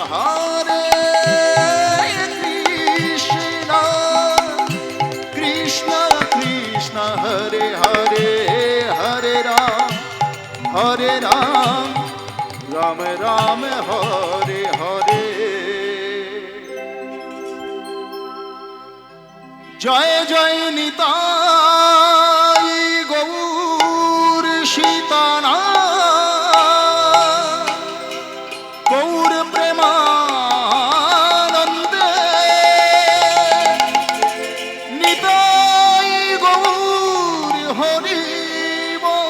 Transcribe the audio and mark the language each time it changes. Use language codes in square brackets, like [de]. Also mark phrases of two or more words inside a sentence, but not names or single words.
[sa] কৃষ্ণ কৃষ্ণ হরে হরে হরে রাম রাম রাম হরে হরে [bn] জয় জয় নিতাই গৌর সীতানা গৌর প্রেমানন্দে নিতাই গৌর হরিব